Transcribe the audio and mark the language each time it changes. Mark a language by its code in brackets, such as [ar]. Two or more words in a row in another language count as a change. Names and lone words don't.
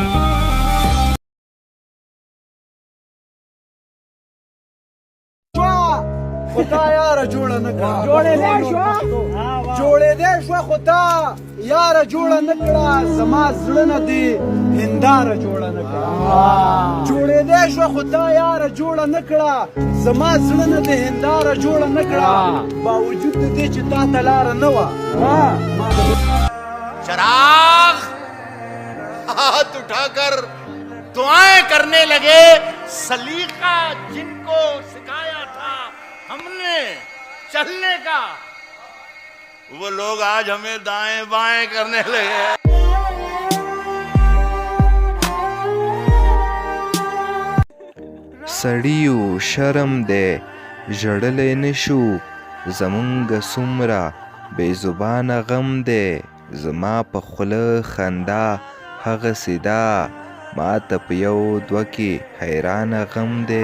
[ps] خدا یاره جوړه نه کړه، جوړېدی شوه خو تا یاره جوړه نه کړه، زما زړه نه دې هنداره جوړه نه کړه. جوړېدی شوه خو تا یاره جوړه نه کړه، زما زړه نه دې هنداره جوړه نه کړه، باوجود د دې چې تا ته لاره نه وه. [ur] چراغ ہاتھ اٹھا کر دعائیں کرنے لگے، سلیقہ جن کو سکھایا تھا ہم نے چلنے کا، وہ لوگ آج ہمیں دائیں بائیں کرنے لگے. [ps] سړیو شرم دی ژړلی نشو، زمونږ څومره بې زبانه غم دی، زما په خوله خندا هغسې ده، ما ته په یو دوه کې حیرانه غم دی.